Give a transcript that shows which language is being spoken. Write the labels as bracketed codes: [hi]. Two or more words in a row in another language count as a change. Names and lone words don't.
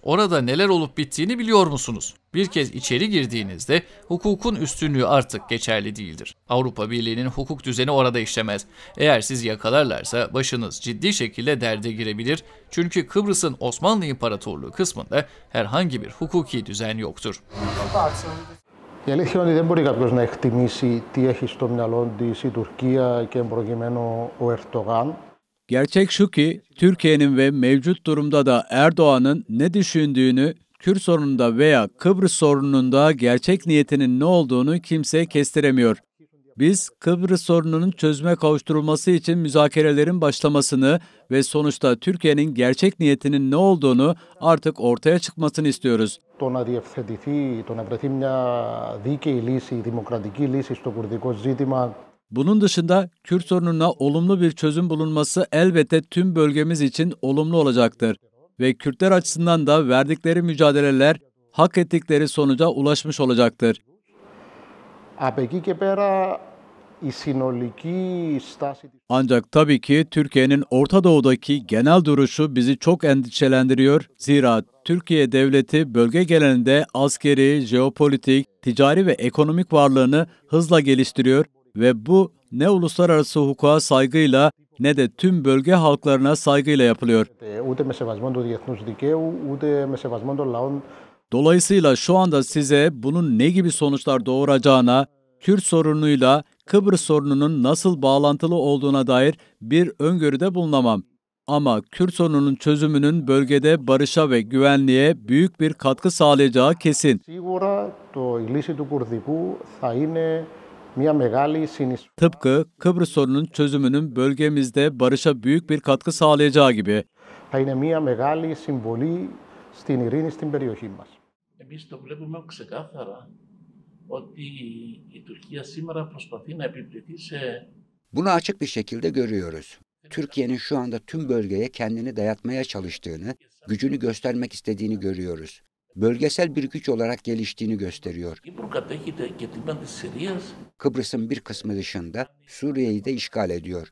[tr] Orada neler olup bittiğini biliyor musunuz? Bir kez içeri girdiğinizde hukukun üstünlüğü artık geçerli değildir. Avrupa Birliği'nin hukuk düzeni orada işlemez. Eğer sizi yakalarlarsa başınız ciddi şekilde derde girebilir. Çünkü Kıbrıs'ın Osmanlı İmparatorluğu kısmında herhangi bir hukuki düzen yoktur. [el] Η αλήθεια είναι ότι δεν μπορεί κάποιος να εκτιμήσει τι έχει στο μυαλό της η Τουρκία και προκειμένου ο Ερντογάν. [tr] Gerçek şu ki Türkiye'nin ve mevcut durumda da Erdoğan'ın ne düşündüğünü, Kürt sorununda veya Kıbrıs sorununda gerçek niyetinin ne olduğunu kimse kestiremiyor. Biz Kıbrıs sorununun çözüme kavuşturulması için müzakerelerin başlamasını ve sonuçta Türkiye'nin gerçek niyetinin ne olduğunu artık ortaya çıkmasını istiyoruz. [el] Το να διευθετηθεί, το να βρεθεί μια δίκαιη λύση, δημοκρατική λύση στο κουρδικό ζήτημα. [tr] Bunun dışında Kürt sorununa olumlu bir çözüm bulunması elbette tüm bölgemiz için olumlu olacaktır. Ve Kürtler açısından da verdikleri mücadeleler hak ettikleri sonuca ulaşmış olacaktır. [el] Από εκεί και πέρα η συνολική στάση. [tr] Ancak tabii ki Türkiye'nin Orta Doğu'daki genel duruşu bizi çok endişelendiriyor. Zira Türkiye devleti bölge genelinde askeri, jeopolitik, ticari ve ekonomik varlığını hızla geliştiriyor ve bu ne uluslararası hukuka saygıyla ne de tüm bölge halklarına saygıyla yapılıyor. [el] Ούτε με σεβασμό του διεθνούς δικαίου, ούτε με σεβασμό των λαών. [tr] Dolayısıyla şu anda size bunun ne gibi sonuçlar doğuracağına, Kürt sorunuyla Kıbrıs sorununun nasıl bağlantılı olduğuna dair bir öngörüde bulunamam. Ama Kürt sorununun çözümünün bölgede barışa ve güvenliğe büyük bir katkı sağlayacağı kesin. [el] Σίγουρα η λύση του Κουρδικού θα είναι μια μεγάλη συνεισφορά. [tr] Tıpkı Kıbrıs sorunun çözümünün bölgemizde barışa büyük bir katkı sağlayacağı gibi. [el] Θα είναι μια μεγάλη συμβολή στην ειρήνη στην περιοχή μας. Εμείς το βλέπουμε ξεκάθαρα ότι η Τουρκία σήμερα προσπαθεί να επιβληθεί σε. [tr] Bunu açık bir şekilde görüyoruz. Türkiye'nin şu anda tüm bölgeye kendini dayatmaya çalıştığını, gücünü göstermek istediğini görüyoruz. Bölgesel bir güç olarak geliştiğini gösteriyor. Kıbrıs'ın bir kısmı dışında Suriye'yi de işgal ediyor.